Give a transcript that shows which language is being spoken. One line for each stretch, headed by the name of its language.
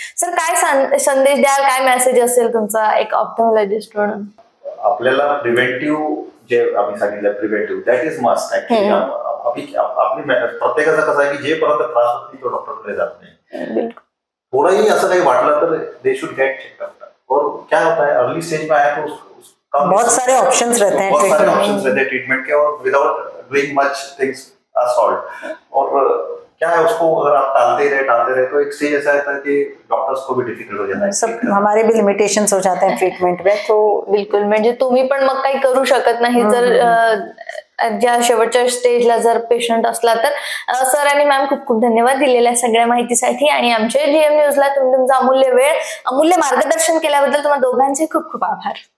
Marathi: Sir, काय संदेश द्याल, काय मेसेज असेल तुमचा एक ऑप्थॅल्मॉलॉजिस्ट म्हणून? आपल्याला प्रिव्हेंटिव्ह जे आम्ही सांगितलं, preventive
English: That is must actually.
Marathi: आपली प्रत्येकाचं कसं आहे की जे पर्यंत त्रास होत नाही तो डॉक्टरकडे जात नाही. थोडंही असं काही वाटलं तर
English: They should get checkup.
Hindi: और क्या होता है अर्ली स्टेज में आया तो बहुत सारे ऑप्शंस रहते हैं ट्रीटमेंट के, और
English: Without doing much things are solved.
Hindi: और क्या है, उसको अगर आप टालते रहे तो एक स्टेज ऐसा आता है कि डॉक्टर्स को भी डिफिकल्ट हो जाता है, सब हमारे भी लिमिटेशंस हो जाते हैं ट्रीटमेंट में. तो
Marathi: बिलकुल, म्हणजे तुम्ही पण मग काही करू शकत नाही जर ज्या शेवटच्या स्टेजला जर पेशंट असला तर. सर आणि मॅम, खूप खूप धन्यवाद दिलेल्या सगळ्या माहितीसाठी आणि आमच्या जीएम न्यूजला तुम्ही तुमचा अमूल्य वेळ, अमूल्य मार्गदर्शन केल्याबद्दल तुम्हाला दोघांचे खूप खूप आभार.